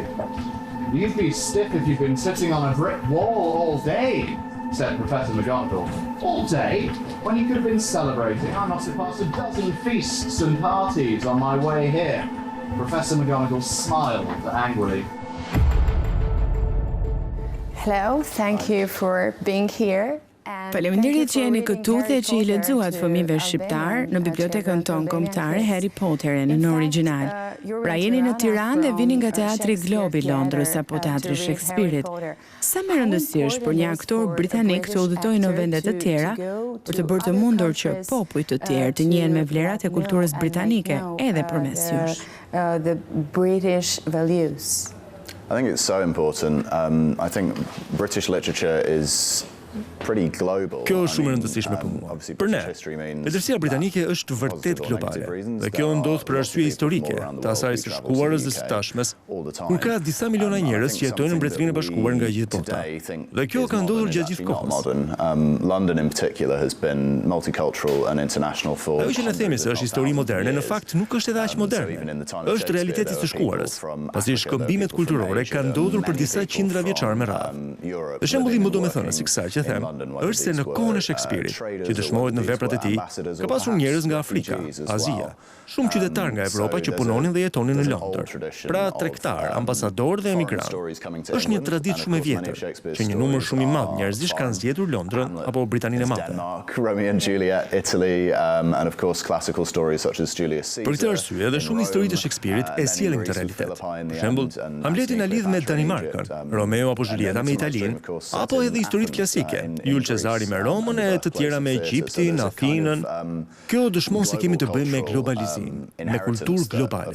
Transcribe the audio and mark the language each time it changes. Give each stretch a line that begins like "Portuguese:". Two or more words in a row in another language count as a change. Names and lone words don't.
English: "You'd be stiff if you've been sitting on a brick wall all day," said Professor McGonagall. "All day? When you could have been celebrating. I must have passed a dozen feasts and parties on my way here." Professor McGonagall smiled angrily. Hello, thank you for being here.
Albanian: Faleminderit që jeni këtu dhe që I lexuat fëmijëve shqiptar në bibliotekën tonë kombëtare Harry Potterin në origjinal. Pra jeni në Tiranë dhe vini nga Teatri Globi I Londrës apo Teatri Shakespeare-it. Sa më rëndësishmë për një aktor britanik të udhëtojë në vende të tjera për të bërë të mundur që popujt të tjerë të njihen me vlerat e kulturës britanike edhe përmes jush.
English: The British values. I think it's so important. I think British literature is pretty global.
Albanian: Kjo është shumë e rëndësishme për mua. Për ne, letërsia britanike është vërtet globale. Dhe kjo ndodh për arsye historike, të asaj së shkuarës dhe së tashmes, kur ka disa miliona njerëz që jetojnë në Mbretërinë e Bashkuar nga gjithë bota. Dhe kjo ka ndodhur gjatë gjithë kohës.
English: London in particular has been multicultural and international for.
Albanian: Ajo që ne themi se është histori moderne, në fakt nuk është edhe aq moderne. Është realiteti së shkuarës, pasi shkëmbimet kulturore kanë ndodhur për disa qindra vjeçar me radhë. Dhe shembulli më domethënës I kësaj që them është se në kohën e Shakespeare-it, që dëshmohet në veprat e tij, ka pasur njerëz nga Afrika, Azia, shumë qytetar nga Evropa që punonin dhe jetonin në Londër. Pra tregtar, ambasador dhe emigrant. Është një traditë shumë e vjetër, që një numër shumë I madh njerëzish kanë zgjedhur Londrën apo Britaninë e Madhe.
English: Romeo and Juliet, Italy, and of course classical stories such as Julius Caesar.
Albanian: Për këtë arsye, edhe shumë histori të Shakespeare-it e sjellin këtë realitet. Për shembull, Hamleti na lidh me Danimarkën, Romeo apo Julieta me Italinë, apo edhe historitë klasike, Jul Cezari me Romën e të tjera me Egjiptin, Athinën. Kjo dëshmon se kemi të bëjmë me globalizim, me kulturë globale.